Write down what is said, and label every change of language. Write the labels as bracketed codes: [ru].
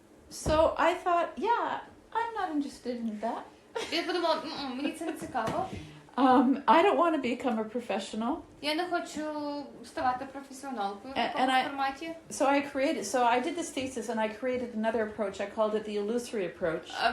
[en] So I thought, yeah, I'm not interested in that. [uk] Я подумала, мені це не цікаво. [en] I don't want to become a professional. [uk] Я не хочу ставати професіоналкою в [en] And [uk] такому [en] I- [uk] форматі. [en] So I did this thesis and I created another approach. I called it the illusory approach.